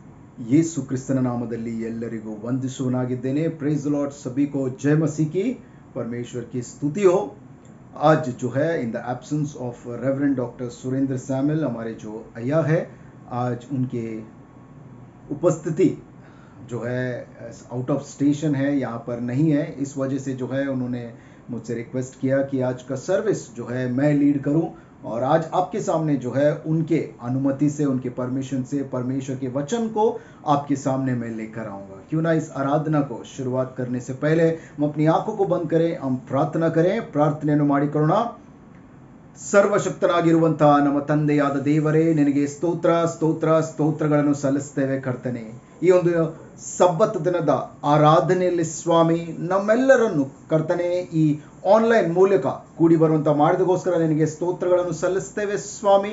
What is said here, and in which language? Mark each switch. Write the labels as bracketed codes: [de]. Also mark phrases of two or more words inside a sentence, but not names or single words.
[kn] ಯೇಸು ಕ್ರಿಸ್ತನ ನಾಮದಲ್ಲಿ ಎಲ್ಲರಿಗೂ ವಂದಿಸುವನಾಗಿದ್ದೇನೆ। [en] praise the Lord, [hi] सभी को जय मसीह की, परमेश्वर की स्तुति हो। आज जो है [en] in the absence of Reverend Doctor [hi] सुरेंद्र सैमुअल, हमारे जो अय्या है, आज उनके उपस्थिति जो है [en] out of station [hi] है, यहाँ पर नहीं है। इस वजह से जो है उन्होंने मुझसे रिक्वेस्ट किया कि आज का सर्विस जो है मैं लीड करूं, और आज आपके सामने जो है उनके अनुमति से, उनके परमिशन से परमेश्वर के वचन को आपके सामने मैं लेकर आऊंगा। क्यों ना इस आराधना को शुरुआत करने से पहले हम अपनी आंखों को बंद करें, हम प्रार्थना करें। [kn] ಪ್ರಾರ್ಥನೆಯನ್ನು ಮಾಡಿಕೊಳ್ಳೋಣ। ಸರ್ವಶಕ್ತನಾಗಿರುವಂತಹ ನಮ್ಮ ತಂದೆಯಾದ ದೇವರೇ, ನಿನಗೆ ಸ್ತೋತ್ರಗಳನ್ನು ಸಲ್ಲಿಸ್ತೇವೆ ಕರ್ತನೆ। ಈ ಒಂದು ಸಬ್ಬತ್ ದಿನದ ಆರಾಧನೆಯಲ್ಲಿ ಸ್ವಾಮಿ ನಮ್ಮೆಲ್ಲರನ್ನು ಕರ್ತನೆ ಈ ಆನ್ಲೈನ್ ಮೂಲಕ ಕೂಡಿ ಬರುವಂತ ಮಾಡಿದಗೋಸ್ಕರ ನಿನಗೆ ಸ್ತೋತ್ರಗಳನ್ನು ಸಲ್ಲಿಸ್ತೇವೆ ಸ್ವಾಮಿ।